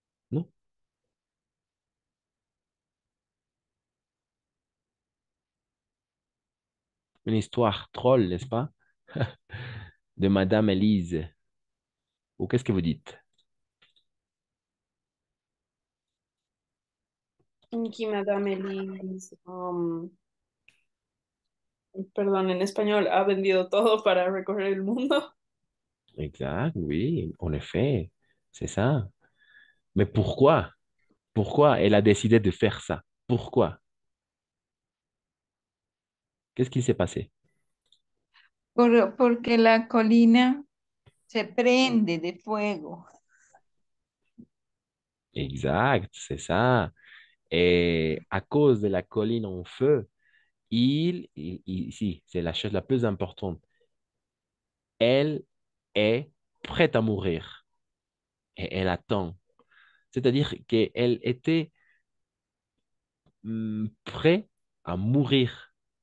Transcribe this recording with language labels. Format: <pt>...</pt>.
<fr>Non? Une histoire troll, n'est-ce pas? De Madame Élise. Ou qu'est-ce que vous dites?</fr> <es>Aquí Madame Elise, perdón, en español, ha vendido todo para recorrer el mundo.</es> <fr>Exact, oui, en effet, c'est ça. Mais pourquoi? Pourquoi elle a décidé de faire ça? Pourquoi? Qu'est-ce qui s'est passé?</fr> <es>Porque la colina se prende de fuego.</es> <fr>Exact, c'est ça. Et à cause de la colline en feu, ici, c'est la chose la plus importante, elle est prête à mourir et elle attend. C'est-à-dire qu'elle était prête à mourir.</fr>